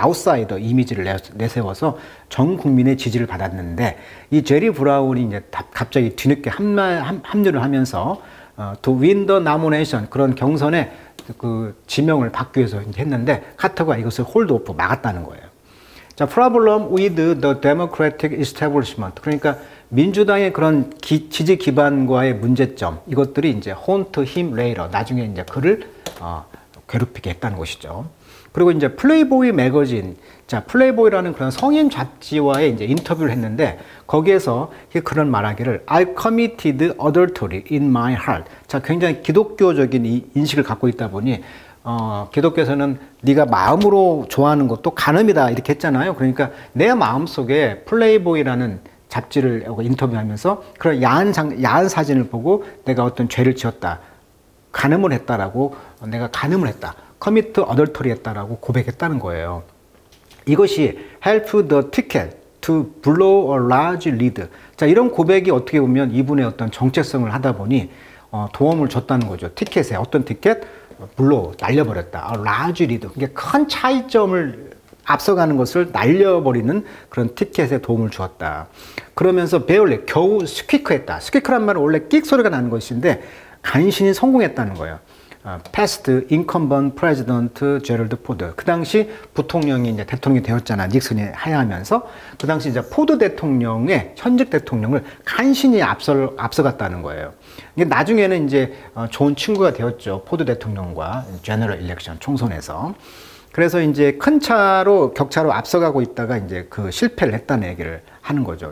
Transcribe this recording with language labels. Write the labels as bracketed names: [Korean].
[Korean] 아웃사이더 이미지를 내세워서 전 국민의 지지를 받았는데, 이 제리 브라운이 이제 갑자기 뒤늦게 합류를 하면서 [English] to win the nomination, [Korean] 그런 경선에 그 지명을 받기 위해서 했는데 카터가 이것을 홀드 오프 막았다는 거예요. [English] 자, problem with the democratic establishment. [Korean] 그러니까 민주당의 그런 지지 기반과의 문제점, 이것들이 이제 [English] haunt him later, [Korean] 나중에 이제 그를 괴롭히게 했다는 것이죠. 그리고 이제 플레이보이 매거진, 자, 플레이보이라는 그런 성인 잡지와의 이제 인터뷰를 했는데 거기에서 그런 말하기를 [English] I committed adultery in my heart. [Korean] 자, 굉장히 기독교적인 이 인식을 갖고 있다 보니 기독교에서는 네가 마음으로 좋아하는 것도 간음이다 이렇게 했잖아요. 그러니까 내 마음속에 플레이보이라는 잡지를 인터뷰하면서 그런 야한 사진을 보고 내가 어떤 죄를 지었다, 간음을 했다라고, 내가 간음을 했다, [English] commit adultery [Korean] 했다라고 고백했다는 거예요. 이것이 [English] help the ticket to blow a large lead. [Korean] 자, 이런 고백이 어떻게 보면 이분의 어떤 정체성을 하다 보니 도움을 줬다는 거죠. 티켓에 어떤 티켓? blow, 날려버렸다. [English] a large lead. [Korean] 그러니까 큰 차이점을 앞서가는 것을 날려버리는 그런 티켓에 도움을 주었다. 그러면서 배울래 겨우 스퀴크했다. 스퀴크란 말은 원래 끽 소리가 나는 것인데 간신히 성공했다는 거예요. [English] past incumbent president 제럴드 포드. [Korean] 그 당시 부통령이 이제 대통령이 되었잖아. 닉슨이 하야하면서 그 당시 이제 포드 대통령의 현직 대통령을 간신히 앞서갔다는 거예요. 이게 나중에는 이제 좋은 친구가 되었죠. 포드 대통령과 제너럴 일렉션 총선에서. 그래서 이제 큰 차로 격차로 앞서가고 있다가 이제 그 실패를 했다는 얘기를 하는 거죠.